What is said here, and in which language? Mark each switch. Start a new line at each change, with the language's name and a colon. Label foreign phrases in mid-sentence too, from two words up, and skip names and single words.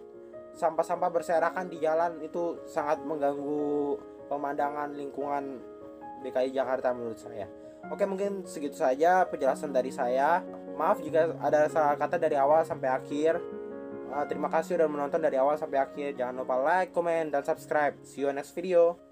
Indonesian: Sampah-sampah berserakan di jalan itu sangat mengganggu pemandangan lingkungan DKI Jakarta menurut saya. Oke, mungkin segitu saja penjelasan dari saya. Maaf jika ada salah kata dari awal sampai akhir. Terima kasih sudah menonton dari awal sampai akhir. Jangan lupa like, comment, dan subscribe.
English: See you next video.